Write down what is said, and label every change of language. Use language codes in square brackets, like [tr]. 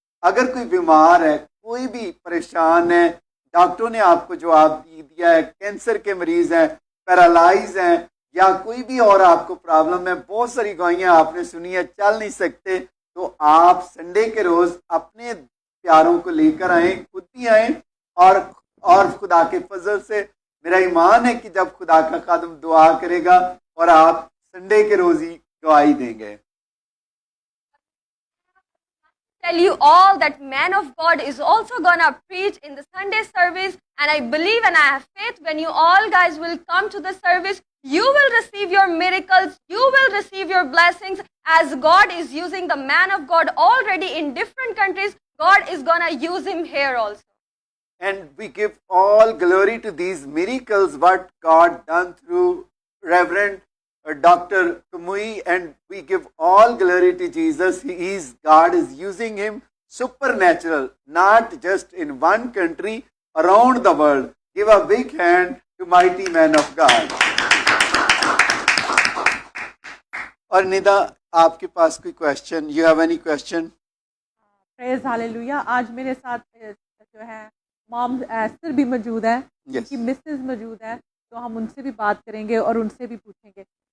[hi] अगर कोई बीमार है, कोई भी परेशान है, डॉक्टरों ने आपको जवाब दिया है, कैंसर के मरीज हैं, पैरालाइज हैं या कोई भी और आपको प्रॉब्लम है, बहुत सारी गवाहियाँ आपने सुनी है, चल नहीं सकते, तो आप संडे के रोज़ अपने प्यारों को लेकर आएँ, खुद भी आएँ और खुदा के फजल से मेरा ईमान है कि जब खुदा का खादम दुआ करेगा और आप संडे के रोज़ ही गवाही देंगे। [en] Tell you all that man of God is also gonna preach in the Sunday service, and I believe and I have faith when you all guys will come to the service, you will receive your miracles, you will receive your blessings as God is using the man of God already in different countries. God is gonna use him here also. And we give all glory to these miracles what God done through Reverend Dr. Kumuyi, and we give all glory to Jesus. God is using him supernatural, not just in one country, around the world. Give a big hand to mighty man of God. [hi] और निदा, आपके पास कोई question? [en] You have any question? Praise hallelujah. [hi] आज मेरे साथ जो है mom ester भी मौजूद है, [en] Yes. [hi] उनकी मिसेस मौजूद है, तो हम उनसे भी बात करेंगे और उनसे भी पूछेंगे।